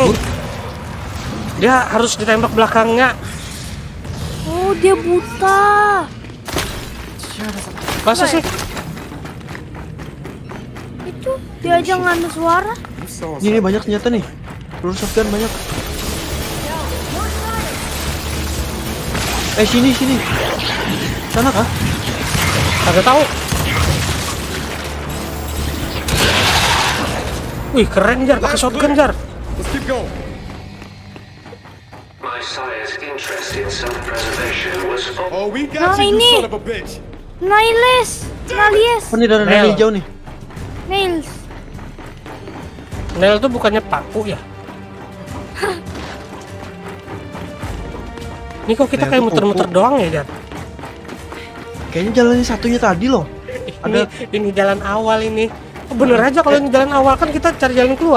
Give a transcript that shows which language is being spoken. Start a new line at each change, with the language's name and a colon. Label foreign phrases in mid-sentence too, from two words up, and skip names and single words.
Indonesian: Dia harus ditembak belakangnya. Oh, dia buta. Masa sih? Itu dia aja nggak ada suara. Ini banyak senjata nih. Peluru shotgun banyak. Sini. Sana kah? Kagak tahu. Wih, keren Jar, pakai shotgun Jar.
English: Let's keep going. My sire's interest in self-preservation was for Oh, we got Nah, you, you
Indonesian: ini.
English: son of a bitch!
Indonesian: Nailes. Oh, ini darah Nel. hijau nih. Nails. Nail tuh bukannya paku ya? Ini kok kita Nail kayak tuh muter-muter kuku. doang ya Jar? Kayaknya jalannya satunya tadi loh. Ini jalan awal ini. Oh, bener aja kalau ini jalan awal kan kita cari jalan keluar.